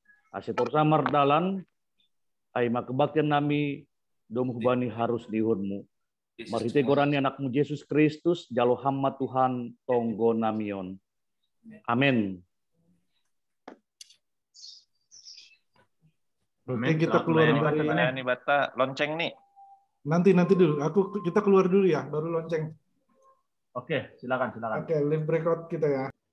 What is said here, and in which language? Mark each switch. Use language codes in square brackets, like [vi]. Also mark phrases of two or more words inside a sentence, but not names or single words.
[bts] Asetor samar dalan, ay makebaktian nami, domuh bani harus dihunmu. Marite gorani anakmu Yesus Kristus, jalo hamma Tuhan tonggo namion. Amin. [id] Oke, kita keluar dari ini bata lonceng nih. Nanti dulu. Kita keluar dulu ya, baru lonceng. Oke, silakan. Oke, live breakout kita ya.